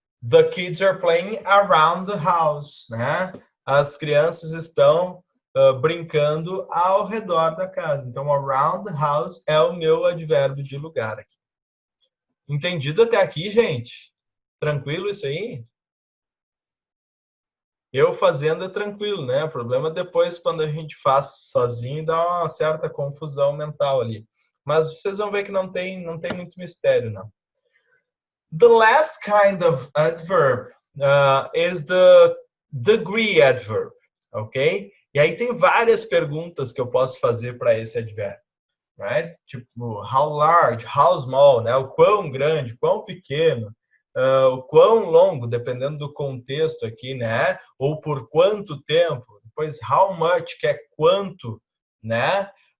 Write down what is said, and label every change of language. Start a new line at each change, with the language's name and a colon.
English: The kids are playing around the house.
Portuguese: Né? As crianças estão brincando ao redor da casa. Então,
English: around the house
Portuguese: é o meu advérbio de lugar aqui. Entendido até aqui, gente? Tranquilo isso aí? Eu fazendo é tranquilo, né? O problema é depois quando a gente faz sozinho dá uma certa confusão mental ali. Mas vocês vão ver que não tem muito mistério, não.
English: The last kind of adverb is the degree adverb, ok?
Portuguese: E aí tem várias perguntas que eu posso fazer para esse advérbio, right? Tipo,
English: how large, how small,
Portuguese: né? O quão grande, quão pequeno, o quão longo, dependendo do contexto aqui, né? Ou por quanto tempo. Depois,
English: how much,
Portuguese: que é quanto, né?